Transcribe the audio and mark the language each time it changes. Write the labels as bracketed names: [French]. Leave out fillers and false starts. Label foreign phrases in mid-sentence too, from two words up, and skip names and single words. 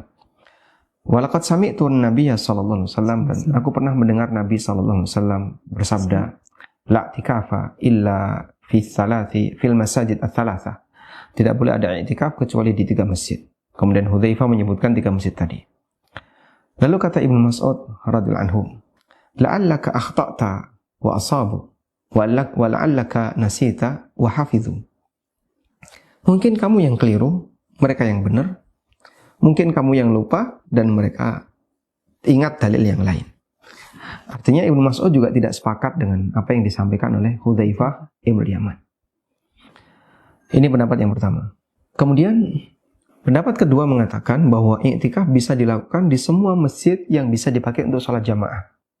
[Arabic] ولقد سمعت النبي صلى الله عليه وسلم, [Indonesian] dan aku pernah mendengar Nabi [Arabic] صلى الله عليه وسلم bersabda, لا اعتكاف إلا في المساجد الثلاثة. [Indonesian] Tidak boleh ada i'tikaf kecuali di 3 masjid. Kemudian Hudzaifah menyebutkan 3 masjid tadi. Lalu kata Ibnu Mas'ud [Arabic] رضي الله عنه, لعلك أخطأت وأصابوا ولعلك نسيت وحفظوا. [Indonesian] Mungkin kamu yang keliru, mereka yang benar. Mungkin kamu yang lupa dan mereka ingat dalil yang lain. Artinya Ibnu Mas'ud juga tidak sepakat dengan apa yang disampaikan oleh Hudzaifah ibn Yaman. Ini pendapat yang pertama. Kemudian pendapat kedua mengatakan bahwa i'tikaf bisa dilakukan di semua masjid yang bisa dipakai untuk sholat jamaah.